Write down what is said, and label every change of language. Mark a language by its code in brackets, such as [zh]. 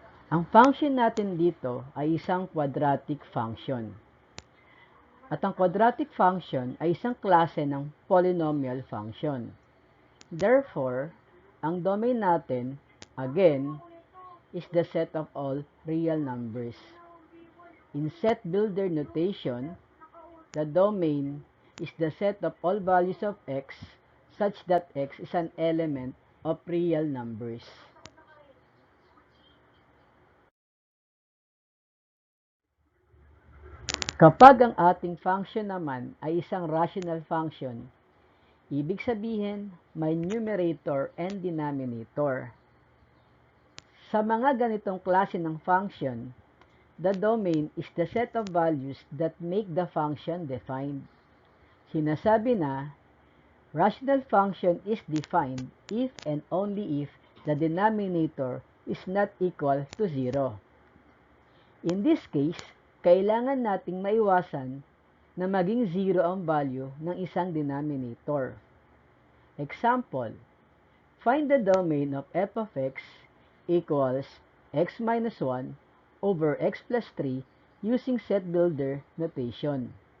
[tl] Ang function natin dito ay isang quadratic function. At ang quadratic function ay isang klase ng polynomial function. [en] Therefore, [tl] ang domain natin, [en] again, is the set of all real numbers. In set builder notation, the domain is the set of all values of x such that x is an element of real numbers. [tl] Kapag ang ating function naman ay isang rational function, ibig sabihin may numerator and denominator. Sa mga ganitong klase ng function, [en] the domain is the set of values that make the function defined. [tl] Sinasabi na, [en] rational function is defined if and only if the denominator is not equal to 0. In this case, [tl] kailangan nating maiwasan na maging 0 ang value ng isang denominator. [en] Example, find the domain of f of x equals x minus 1 over x plus 3 using set builder notation.